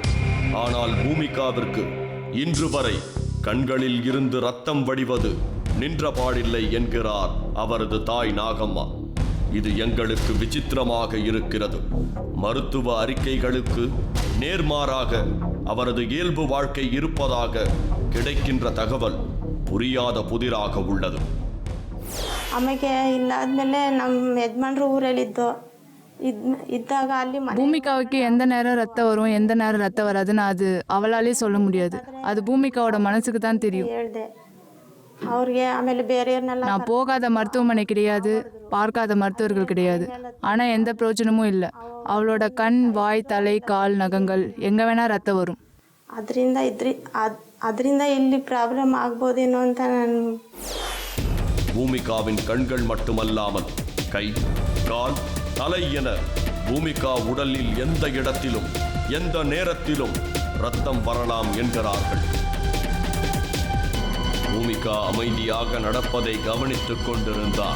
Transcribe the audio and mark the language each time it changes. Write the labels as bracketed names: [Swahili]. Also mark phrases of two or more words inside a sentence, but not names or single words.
[Tamil] ஆனால் பூமிகாவிற்கு இன்று வரை கண்களில் இருந்து ரத்தம் வடிவது நின்றபாடில்லை என்கிறார் அவரது தாய் நாகம்மா. இது எங்களுக்கு விசித்திரமாக இருக்கிறது. மருத்துவ அறிக்கைகளுக்கு நேர்மாறாக அவரது இயல்பு வாழ்க்கை இருப்பதாக கிடைக்கின்ற தகவல் புரியாத புதிராக உள்ளது. [Kannada] ಆಮೇಲೆ ಇಲ್ಲಾದ್ಮೇಲೆ ನಮ್ಮ ಯಜಮಾನ್ರು ಊರಲ್ಲಿದ್ದು ಇದ್ದಾಗ ಅಲ್ಲಿ [Tamil] பூமிகாவுக்கு எந்த நேரம் ரத்தம் வரும் எந்த நேரம் ரத்தம் வராதுன்னு அது அவளாலே சொல்ல முடியாது. அது பூமிகாவோட மனசுக்கு தான் தெரியும். [Kannada] ಹೇಳ್ದೆ ಅವ್ರಿಗೆ. ಆಮೇಲೆ ಬೇರೆಯವ್ರನ್ನೆಲ್ಲ [Tamil] நான் போகாத மருத்துவமனை கிடையாது, பார்க்காத மருத்துவர்கள் கிடையாது. ஆனால் எந்த பிரயோஜனமும் இல்லை. அவளோட கண், வாய், தலை, கால், நகங்கள் எங்கே வேணா ரத்தம் வரும். [Kannada] ಅದರಿಂದ ಇಲ್ಲಿ ಪ್ರಾಬ್ಲಮ್ ಆಗ್ಬೋದೇನೋ ಅಂತ ನಾನು. [Tamil] பூமிகாவின் கண்கள் மட்டுமல்லாமல் கை, கால், தலை என பூமிகா உடலில் எந்த இடத்திலும் எந்த நேரத்திலும் ரத்தம் வரலாம் என்கிறார்கள். பூமிகா அமைதியாக நடப்பதை கவனித்துக் கொண்டிருந்தார்.